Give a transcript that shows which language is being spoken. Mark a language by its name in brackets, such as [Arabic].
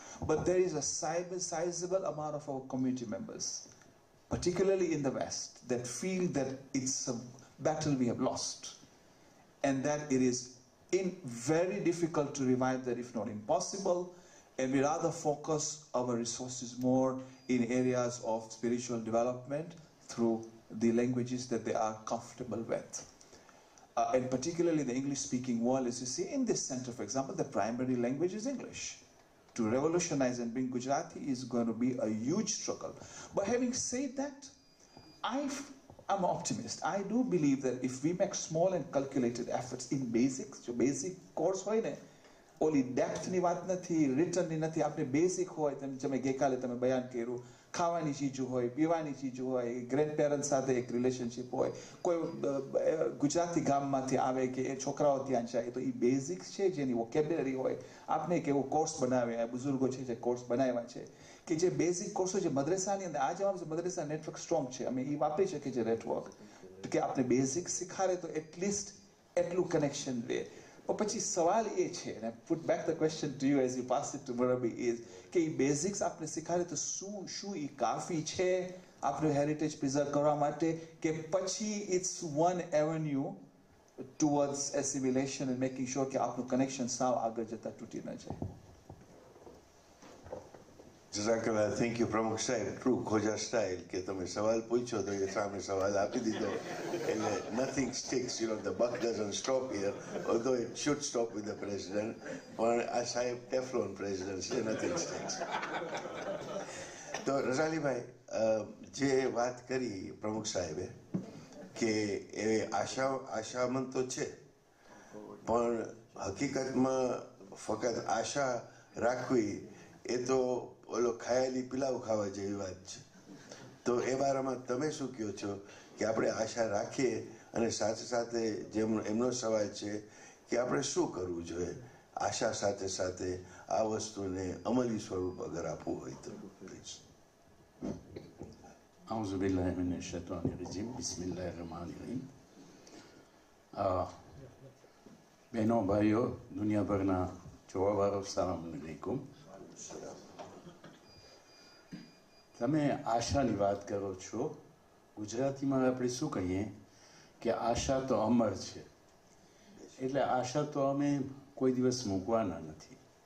[English] But there is a sizable amount of our community members, particularly in the West, that feel that it's a battle we have lost, and that it is very difficult to revive that, if not impossible, and we rather focus our resources more in areas of spiritual development through the languages that they are comfortable with. And particularly the English-speaking world, as you see in this center, for example, the primary language is English. To revolutionize and bring Gujarati is going to be a huge struggle. But having said that, I'm an optimist. I do believe that if we make small and calculated efforts in basics, [Gujarati] जो basic course હોય ને, ઓલી depth ની વાત નથી, written ની નથી, આપણે basic હોય, તમે ગઈકાલે તમે બયાન કર્યું, ખાવાની ચીજો હોય, પીવાની ચીજો હોય, ગ્રેન્ડપેરેન્ટ્સ સાથે એક રિલેશનશિપ હોય, કોઈ ગુજરાતી ગામમાંથી આવે કે એ છોકરાઓ ત્યાં જાય, તો એ બેઝિક્સ છે જેની વોકેબ્યુલરી હોય, આપણે એક એવો કોર્સ બનાવ્યા, બુઝુર્ગો છે જે કોર્સ બનાવ્યા છે, કે જે બેઝિક કોર્સો જે મદ્રેસાની અંદર, આ જવાનું મદ્રેસા નેટવર્ક સ્ટ્રોંગ છે, અમે એ વાપરી શકીએ છીએ નેટવર્ક, કે આપણે બેઝિક શીખાડે તો એટલીસ્ટ એટલું કનેક્શન રહે. પણ પછી સવાલ એ છે, [English] and I put back the question to you as you pass it to Murabi, [Gujarati] is કે એ બેઝિક્સ આપણે શીખાડે તો શું એ કાફી છે આપણું હેરિટેજ પ્રિઝર્વ કરવા માટે, કે પછી [English] it's one avenue towards assimilation and making sure [Gujarati] કે આપણું કનેક્શન સાવ આગળ જતા તૂટી ન જાય. [English] Jazakallah, thank you, Pramukh Sahib. True Khoja style, [Gujarati] કે તમે સવાલ પૂછો તો એ સામે સવાલ આપી દીધો. [English] એટલે nothing sticks, you know, the buck doesn't stop here, although it should stop with the president. [Gujarati] પણ આ સાહેબ Teflon president છે, [English] nothing sticks. [Gujarati] તો રઝાલીભાઈ, જે વાત કરી પ્રમુખ સાહેબે, કે એ આશામંદ તો છે, પણ હકીકતમાં ફક્ત આશા રાખવી એ તો ઓલો ખાયેલી પિલાવ ખાવા જેવી વાત છે. તો એ બારામાં તમે શું કહો છો કે આપણે આશા રાખીએ, અને સાથે સાથે જેમ એમનો સવાલ છે કે આપણે શું કરવું જોઈએ આશા સાથે સાથે આ વસ્તુને અમલી સ્વરૂપ અગર આપવું હોય તો? પ્લીઝ. [Arabic] أعوذ بالله من الشيطان الرجيم بسم الله الرحمن الرحيم. [Gujarati] બહેનો ભાઈઓ, દુનિયાભરના જોવાવાળો, સલામ અલૈકુમ. તમે આશાની વાત કરો છો. ગુજરાતીમાં આપણે શું કહીએ કે આશા તો અમર છે, એટલે આશા તો અમે કોઈ દિવસ મૂકવાના નથી.